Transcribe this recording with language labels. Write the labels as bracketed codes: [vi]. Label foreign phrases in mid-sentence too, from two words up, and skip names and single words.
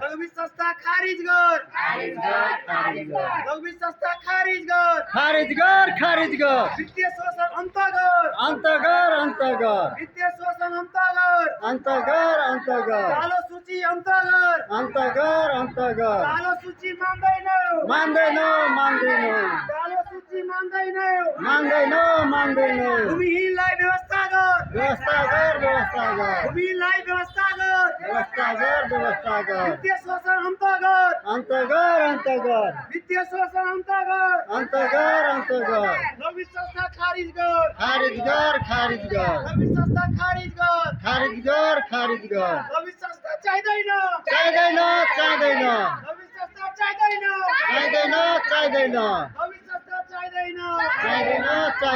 [ne] लघवी संस्था खारिज कर, खारिज कर, खारिज कर, लघवी संस्था खारिज कर, खारिज कर, खारिज कर। वित्तीय शोषण अंत कर, अंत कर, अंत कर, वित्तीय शोषण अंत कर, अंत कर, अंत कर, कालो सूची अंत कर, अंत कर, अंत कर। कालो सूची मान्दैन, मान्दैन, मान्दैन, कालो सूची मान्दैन, मान्दैन, मान्दैन। भूमिहीनलाई व्यवस्था कर, व्यवस्था कर, व्यवस्था कर, भूमिहीनलाई व्यवस्था कर, व्यवस्था कर, व्यवस्था कर। वित्तीय शोषण अंत कर, अंत कर, अंत कर, वित्तीय शोषण अंत कर, अंत कर, अंत कर। लघवी संस्था खारिज कर, खारिज कर, खारिज कर, लघवी संस्था खारिज कर, खारिज कर, खारिज कर। लघवी संस्था चाहिँदैन, चाहिँदैन, चाहिँदैन, लघवी संस्था चाहिँदैन, चाहिँदैन, चाहिँदैन, लघवी संस्था चाहिँदैन। चाहिँदैन,